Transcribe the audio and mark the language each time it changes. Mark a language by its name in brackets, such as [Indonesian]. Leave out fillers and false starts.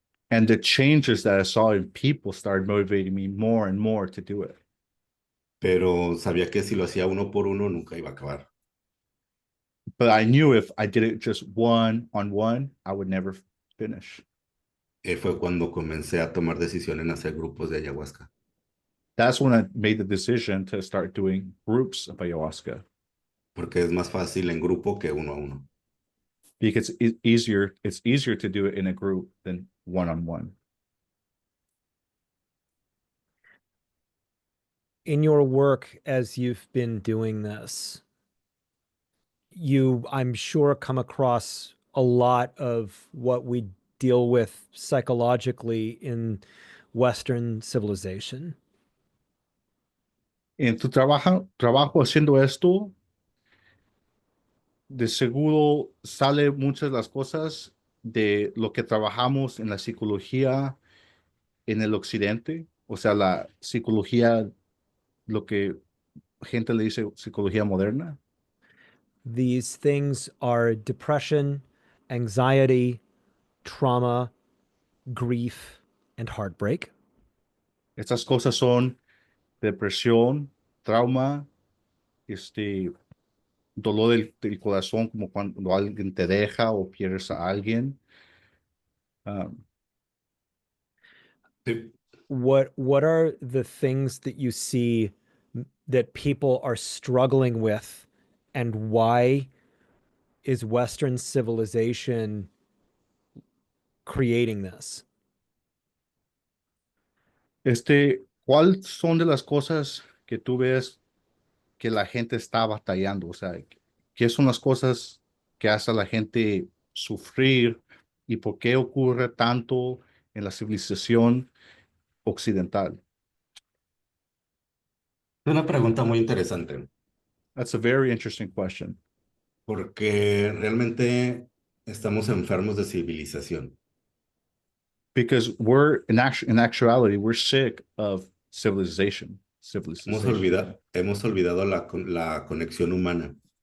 [English] And the changes that I saw in people started motivating me more and more to do it. [Spanish] Pero sabía que si lo hacía uno por uno nunca iba a acabar. [English] But I knew if I did it just one on one, I would never finish. [Spanish] Fue cuando comencé a tomar decisión en hacer grupos de ayahuasca. [English] That's when I made the decision to start doing groups of ayahuasca. [Spanish] Porque es más fácil en grupo que uno a uno. [English] Because it's easier to do it in a group than one on one. In your work as you've been doing this, you, I'm sure, come across a lot of what we deal with psychologically in Western civilization. [Spanish] En tu trabajo haciendo esto, de seguro sale muchas de las cosas de lo que trabajamos en la psicología en el occidente, o sea, la psicología, lo que gente le dice psicología moderna. [English] These things are depression, anxiety, trauma, grief, and heartbreak. [Spanish] Estas cosas son depresión, trauma, dolor del corazón, como cuando alguien te deja o pierdes a alguien. Um, Sí. [English] What are the things that you see that people are struggling with, and why is Western civilization creating this? [Spanish] ¿Cuáles son de las cosas que tú ves que la gente está batallando? O sea, ¿qué son las cosas que hace a la gente sufrir y por qué ocurre tanto en la civilización occidental? Es una pregunta muy interesante, [English] That's a very interesting question [Spanish] porque realmente estamos enfermos de civilización. [English] because in actuality, we're sick of civilization. [Spanish] Hemos olvidado la conexión humana.